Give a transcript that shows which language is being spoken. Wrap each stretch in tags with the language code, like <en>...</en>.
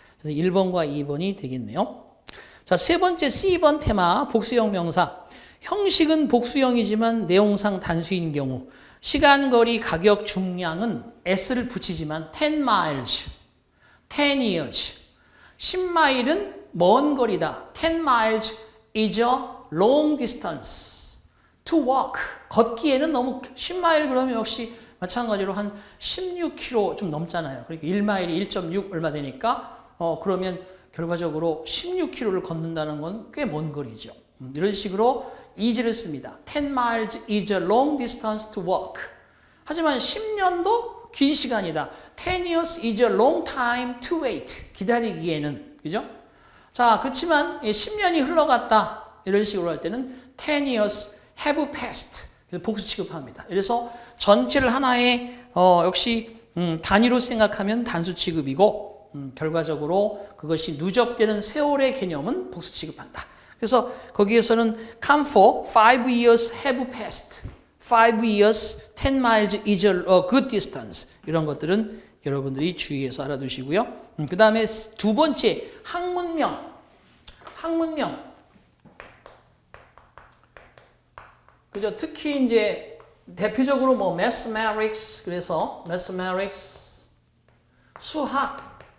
<ko>그래서 1번과 2번이 되겠네요. 자, 세 번째 C번 테마 복수형 명사. 형식은 복수형이지만 내용상 단수인 경우 시간, 거리, 가격, 중량은 s를 붙이지만 10 miles, 10 years, 10마일은 먼 거리다.</ko> <en>10 miles is a long distance to walk.</en> <ko>걷기에는 너무 10마일 그러면 역시 마찬가지로 한 16km 좀 넘잖아요. 그러니까 1마일이 1.6 얼마 되니까 그러면 결과적으로 16km를 걷는다는 건 꽤 먼 거리죠. 이런 식으로 is를 씁니다.</ko> <en>10 miles is a long distance to walk.</en> <ko>하지만 10년도 긴 시간이다.</ko> <en>10 years is a long time to wait.</en> <ko>기다리기에는. 그죠? 자, 그렇지만 10년이 흘러갔다. 이런 식으로 할 때는</ko> <en>10 years have passed.</en> <ko>그래서 복수 취급합니다. 그래서 전체를 하나의 역시 단위로 생각하면 단수 취급이고 결과적으로 그것이 누적되는 세월의 개념은 복수 취급한다. 그래서 거기에서는</ko> <en>come for 5 years have passed. 5 years, 10 miles is a good distance.</en> <ko>이런 것들은 여러분들이 주의해서 알아두시고요. 그 다음에 두 번째, 학문명. 학문명. 그죠? 특히 이제 대표적으로 뭐 mathematics, 그래서 mathematics, 수학.</ko>